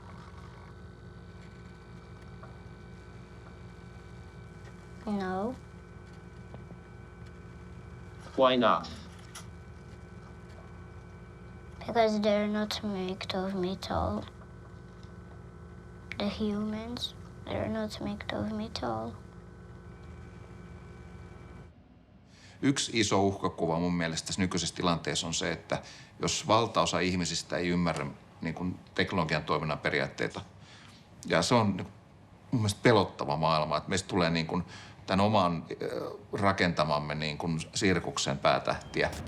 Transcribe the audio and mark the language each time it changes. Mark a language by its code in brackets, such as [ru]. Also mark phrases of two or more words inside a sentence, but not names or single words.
[en] No. Why not? Because they're not made of metal. The humans, they're not made of metal. [fi] Yksi iso uhkakuva mun mielestä tässä nykyisessä tilanteessa on se, että jos valtaosa ihmisistä ei ymmärrä niin kuin teknologian toiminnan periaatteita, ja se on mun mielestä pelottava maailma, että meistä tulee niin kuin tämän oman rakentamamme niin kuin sirkuksen päätähtiä.